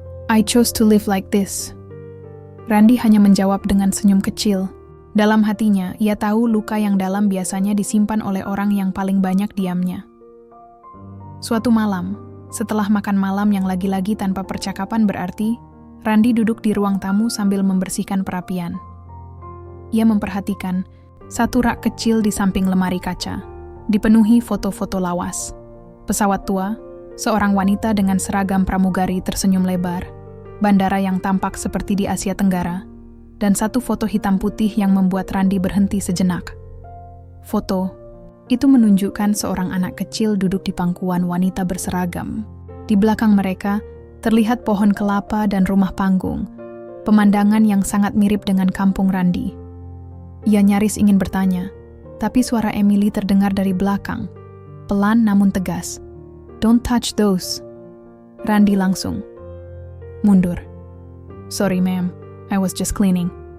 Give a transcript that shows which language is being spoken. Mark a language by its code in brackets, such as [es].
[en] "I chose to live like this." [id] Randy hanya menjawab dengan senyum kecil. Dalam hatinya, ia tahu luka yang dalam biasanya disimpan oleh orang yang paling banyak diamnya. Suatu malam, setelah makan malam yang lagi-lagi tanpa percakapan berarti, Randy duduk di ruang tamu sambil membersihkan perapian. Ia memperhatikan satu rak kecil di samping lemari kaca, dipenuhi foto-foto lawas. Pesawat tua, seorang wanita dengan seragam pramugari tersenyum lebar, bandara yang tampak seperti di Asia Tenggara, dan satu foto hitam putih yang membuat Randy berhenti sejenak. Foto itu menunjukkan seorang anak kecil duduk di pangkuan wanita berseragam. Di belakang mereka, terlihat pohon kelapa dan rumah panggung, pemandangan yang sangat mirip dengan kampung Randy. Ia nyaris ingin bertanya, tapi suara Emily terdengar dari belakang, pelan namun tegas. [en] "Don't touch those." [id] Randy langsung mundur. [en] "Sorry ma'am, I was just cleaning."